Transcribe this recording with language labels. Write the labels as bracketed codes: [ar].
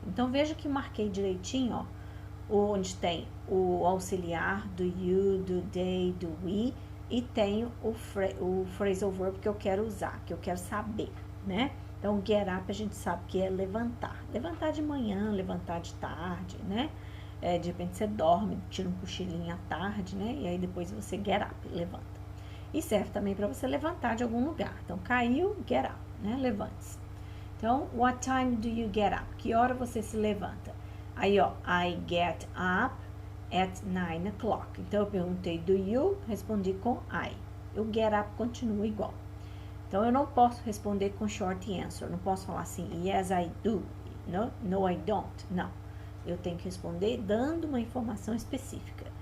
[pt] Então, veja que marquei direitinho, ó, onde tem o auxiliar do you, do they, do we, e tenho o phrasal verb que eu quero usar, que eu quero saber, né? Então, get up a gente sabe que é levantar. Levantar de manhã, levantar de tarde, né? De repente você dorme, tira um cochilinho à tarde, né? E aí depois você get up, levanta. E serve também para você levantar de algum lugar. Então, caiu, get up, né? Levante-se. [en] Então, what time do you get up? [pt] Que hora você se levanta? Aí, ó, [en] I get up at 9 o'clock. [pt] Então, eu perguntei do you, respondi com I. O get up continua igual. Então, eu não posso responder com short answer. Não posso falar assim, [en] yes, I do. No, I don't. [pt] Não. Eu tenho que responder dando uma informação específica.